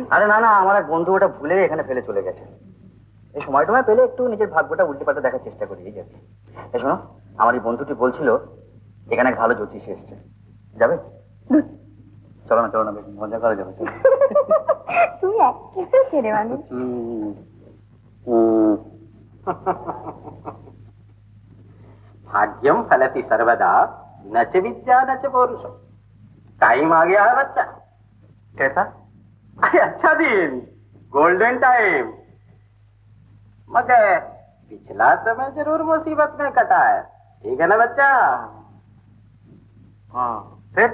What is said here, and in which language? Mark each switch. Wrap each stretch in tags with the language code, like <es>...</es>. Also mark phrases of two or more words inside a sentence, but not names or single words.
<bn>আরে না না, আমার এক বন্ধু ওটা ভুলে এখানে ফেলে চলে গেছে। এই সময় টময় পেলে একটু নিজের ভাগ্যটা উল্টে পাল্টে দেখার চেষ্টা করি, এই যাচ্ছে। এই শোনো, আমার এই বন্ধুটি বলছিল এখানে এক ভালো জ্যোতিষ এসছে, যাবে? চলো না চলো না, বেশ মজা করা যাবে। তুমি একেবারে ছেড়ে মানুষ।</bn> <sa>भाग्यम फलति सर्वदा न च विद्या न च पौरुषम।</sa> <hi>टाइम आ गया है बच्चा। कैसा? अरे अच्छा दिन,</hi> <en>golden time.</en> <hi>मगर पिछला समय जरूर मुसीबत में कटा है, ठीक है ना बच्चा? हाँ फिर?</hi>